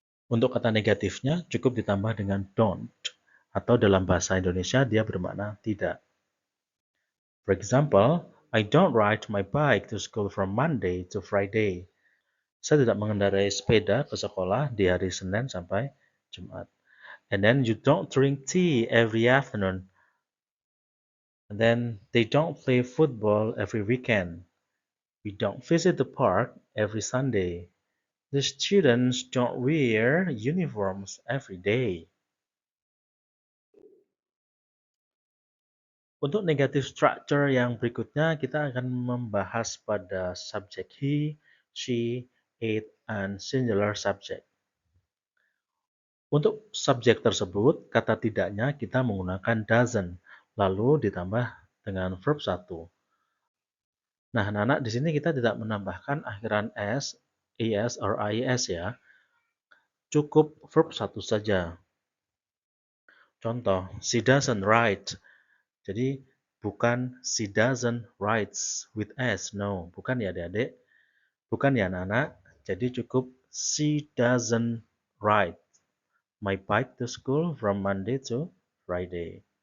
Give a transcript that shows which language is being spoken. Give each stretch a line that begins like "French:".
Indonesian: Untuk kata negatifnya cukup ditambah dengan don't, atau dalam bahasa Indonesia dia bermakna tidak.
English: For example, I don't ride my bike to school from Monday to Friday.
Indonesian: Saya tidak mengendarai sepeda ke sekolah di hari Senin sampai Jumat.
English: And then you don't drink tea every afternoon. And then they don't play football every weekend. We don't visit the park every Sunday. The students don't wear uniforms every day.
Indonesian: Untuk negative structure yang berikutnya, kita akan membahas pada subjek
English: he, she, it, and singular subject.
Indonesian: Untuk subjek tersebut, kata tidaknya kita menggunakan doesn't, lalu ditambah dengan verb 1. Nah, anak-anak, di sini kita tidak menambahkan akhiran s, es, or ies ya. Cukup verb 1 saja. Contoh,
English: she doesn't write.
Indonesian: Jadi, bukan
English: she doesn't writes with s, no.
Indonesian: Bukan ya adik-adik. Bukan ya anak-anak. Jadi cukup
English: she doesn't ride my bike to school from Monday to Friday.